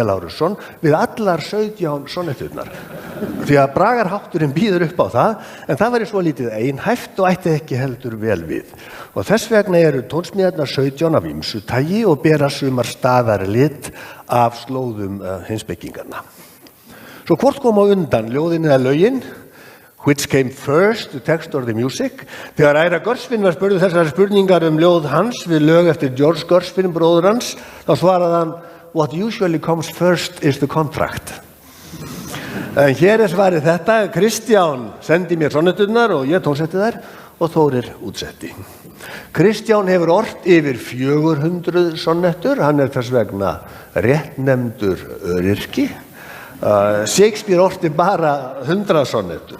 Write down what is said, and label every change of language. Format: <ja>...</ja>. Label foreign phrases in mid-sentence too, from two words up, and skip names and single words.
<is>Lárusson við allar 17 sonnetturnar, því að bragarhátturinn býður upp á það, en það væri svo lítið einhæft og ætti ekki heldur vel við. Og þess vegna eru tónsmíðarnar 17 af ýmsu tagi og bera sumar staðarlit af slóðum heimspekinganna. Svo hvort kom á undan, ljóðin eða lögin?</is> <en>Which came first, the text or the music?</en> <is>Þegar Æra Görsvin var spurður þessari spurningar ljóð hans við lög eftir George Görsvin, bróður hans, þá svaraði hann,</is> <en>what usually comes first is the contract.</en> <is>En hér svarið þetta, Kristján sendi mér sonnetturnar og ég tónsetti þær og Þórir útsetti. Kristján hefur ort yfir 400 sonnettur, hann þess vegna réttnefndur öryrki. Shakespeare orti bara 100 sonnettur.</is>